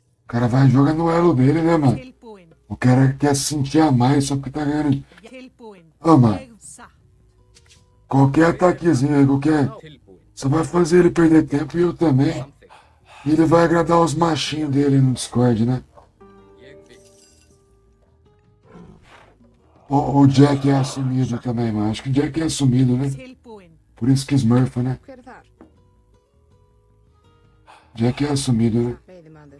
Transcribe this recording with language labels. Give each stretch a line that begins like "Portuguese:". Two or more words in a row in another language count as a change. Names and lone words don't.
Portuguese: cara vai jogar no elo dele, né, mano?
Icelandic: Tilbúin.
Portuguese: O cara quer se sentir a mais só porque tá ganhando.
Icelandic: Tilbúin.
Portuguese: Ô, mano,
Icelandic: Ég satt.
Portuguese: qualquer ataquezinho aí, qualquer.
Icelandic: Tilbúin.
Portuguese: Só vai fazer ele perder tempo e eu também.
Icelandic: Samþykkt.
Portuguese: E ele vai agradar os machinhos dele no Discord, né?
Icelandic: Ég vil.
Portuguese: O Jack é assumido também, mano. Acho que o Jack é assumido, né?
Icelandic: Tilbúin.
Portuguese: Por isso que Smurfa, né?
Icelandic: Hver er þar?
Portuguese: Jack é assumido, né?
Icelandic: Veiðimaður.